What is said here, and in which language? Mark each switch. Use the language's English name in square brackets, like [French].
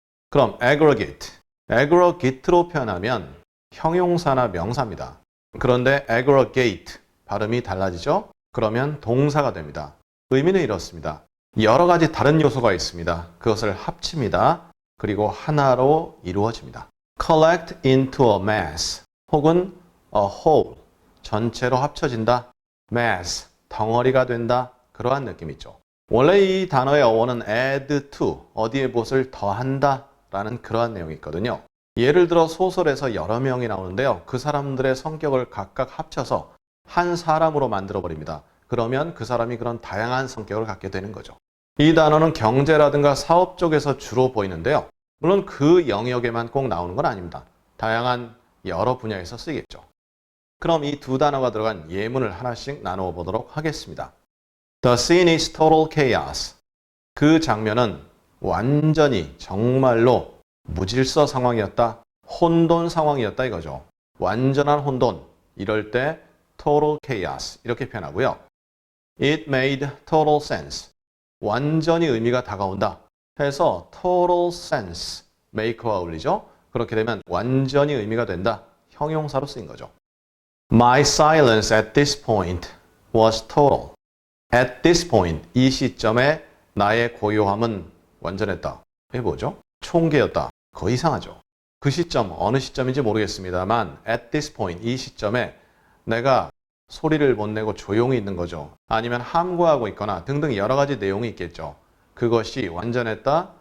[Korean] 그럼 aggregate. aggregate로 표현하면 형용사나 명사입니다. 그런데 aggregate 발음이 달라지죠. 그러면 동사가 됩니다. 의미는 이렇습니다. 여러 가지 다른 요소가 있습니다. 그것을 합칩니다. 그리고 하나로 이루어집니다. [English] collect into a mass 혹은 a whole. [Korean] 전체로 합쳐진다. mass, 덩어리가 된다. 그러한 느낌이죠. 원래 이 단어의 어원은 add to, 어디에 무엇을 더한다 라는 그러한 내용이 있거든요. 예를 들어 소설에서 여러 명이 나오는데요. 그 사람들의 성격을 각각 합쳐서 한 사람으로 만들어버립니다. 그러면 그 사람이 그런 다양한 성격을 갖게 되는 거죠. 이 단어는 경제라든가 사업 쪽에서 주로 보이는데요. 물론 그 영역에만 꼭 나오는 건 아닙니다. 다양한 여러 분야에서 쓰이겠죠. 그럼 이 두 단어가 들어간 예문을 하나씩 나누어 보도록 하겠습니다. [English] The scene is total chaos. [Korean] 그 장면은 완전히 정말로 무질서 상황이었다. 혼돈 상황이었다 이거죠. 완전한 혼돈. 이럴 때 total chaos 이렇게 표현하고요. [English] It made total sense. [Korean] 완전히 의미가 다가온다. 해서 total sense, make와 어울리죠. 그렇게 되면 완전히 의미가 된다. 형용사로 쓰인 거죠. [English] My silence at this point was total. At this point, [Korean] 이 시점에 나의 고요함은 완전했다. 이게 뭐죠? 총계였다. 거의 이상하죠. 그 시점, 어느 시점인지 모르겠습니다만 [English] at this point, [Korean] 이 시점에 내가 소리를 못 내고 조용히 있는 거죠. 아니면 함구하고 있거나 등등 여러 가지 내용이 있겠죠. 그것이 완전했다.